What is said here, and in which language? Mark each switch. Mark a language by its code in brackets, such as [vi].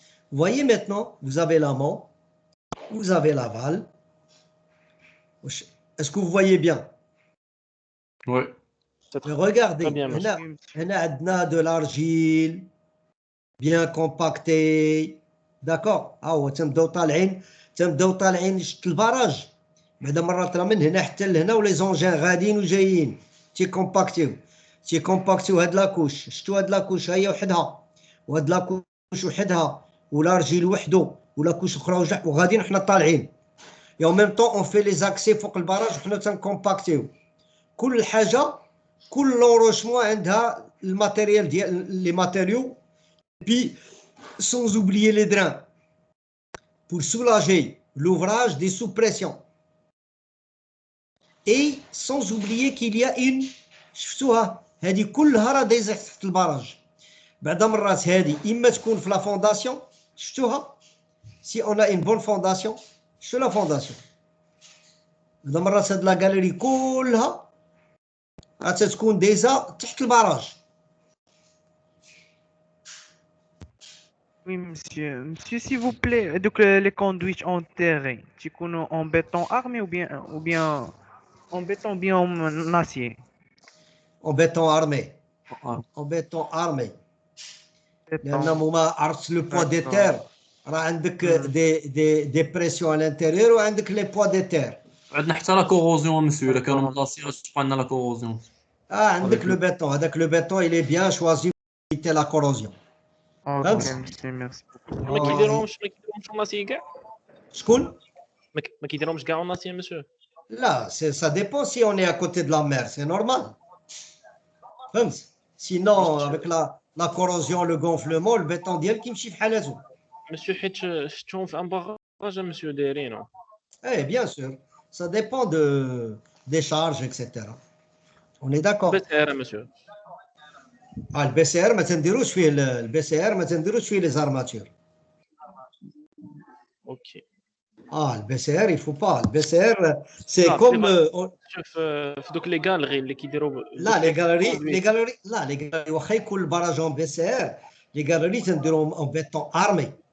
[fr] Vous voyez maintenant, vous avez l'amont, vous avez l'aval. Est-ce que vous voyez bien? Oui. Regardez, Très bien, monsieur. [ar] هنا عندنا [fr] de l'argile bien compacté. D'accord. [ar] هو تنبداو طالعين شت البراج. بعدا مرات راه من هنا حتى لهنا ولي زونجين غاديين وجايين تيكومباكتيو هاد لاكوش. شفتوا هاد لاكوش هي وحدها، وهاد لاكوش وحدها، والارجيل وحده، ولاكوش اخرى وغاديين حنا طالعين. [fr] et en même temps on fait les accès [ar] فوق البراج وحنا تنكومباكتيو. كل حاجه، كل لونروشمون عندها الماتيريال ديال لي ماتيريو. [fr] puis sans oublier les drains pour soulager l'ouvrage des sous-pressions. Et sans oublier qu'il y a une [ar] شفتوها هذه كلها راه دايزه تحت البراج. بعض مرات هذه اما تكون في لا فونداسيون. شفتوها [fr] si on a une bonne fondation. [ar] شفتوا لا فونداسيون بعض مرات هاد لا غاليري كلها راه تكون دايزه تحت البراج. [fr] Oui, monsieur. Monsieur, s'il vous plaît, donc les conduites enterrées, tu connais en béton armé ou bien en béton ou bien en acier? En béton armé. En béton armé. [ar] لأن ما عرفت لو بوا دي تير راه عندك دي بريسيون على الانتيريور وعندك لي بوا دي تير. عندنا حتى لا كوروزيون مسيو، الا كانوا ملاصيين تبقى لنا لا كوروزيون. عندك لو بيتون، هذاك لو بيتون [fr] il est bien choisi pour éviter la corrosion. Ok, [ar] فهمت؟ [fr] monsieur, merci beaucoup. [ar] ما كيديروهمش الناسي كاع؟ شكون؟ ما كيديروهمش كاع الناسي مسيو؟ لا [fr] ça dépend si on est à côté de la mer, c'est normal. [ar] فهمت؟ [fr] sinon avec la corrosion, le gonflement, le béton ديالك يمشي في حالته. [ar] مسيو حيت شفتهم في ان باغ حاجه مسيو دايرينو. [fr] Eh, bien sûr, ça dépend des charges, etc. On est d'accord. [ar] بس يا مسيو. Ah, [fr] le BCR, [ar] ما تنديروش فيه le BCR ما تنديروش فيه les armatures. اوكي. [fr] Ah, le BCR, il faut pas. Le BCR, c'est Ah, comme... [ar] شوف في دوك لي غالغي اللي كيديروا [fr] là, les galeries, là, les galeries, [ar] واخا يكون البراج [fr] en BCR, les galeries تنديروهم en béton armé.